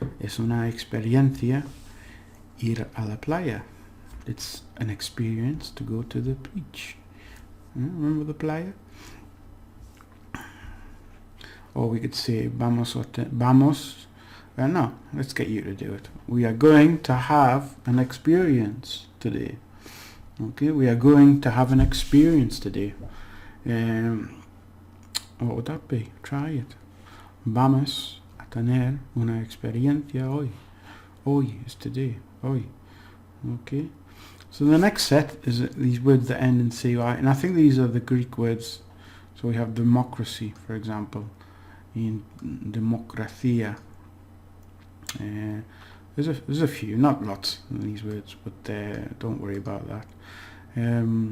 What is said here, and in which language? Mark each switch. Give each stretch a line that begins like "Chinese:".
Spanish: Es una experiencia ir a la playa.
English: It's an experience to go to the beach. Remember the playa? Or we could say vamos. No, let's get you to do it. We are going to have an experience today. Okay, we are going to have an experience today. What would that be? Try it.
Spanish: Vamos a tener una experiencia hoy.
English: Hoy is today. Hoy. Okay. So the next set is these words that end in CY, and I think these are the Greek words. So we have democracy, for example, in democracia. There's a few, not lots in these words, but don't worry about that.